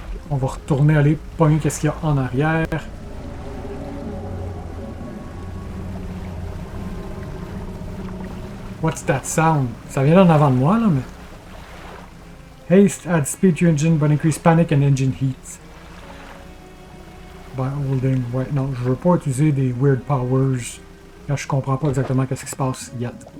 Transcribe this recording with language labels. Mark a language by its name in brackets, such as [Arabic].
[French] On va retourner aller pogner qu'est-ce qu'il y a en arrière. [English] What's that sound? [French] Ça vient d'en avant de moi, là, mais... [English] Haste adds speed to engine, but increase panic and engine heat. By holding... [French] Ouais, non, je veux pas utiliser des weird powers. Là, je comprends pas exactement qu'est-ce qui se passe yet.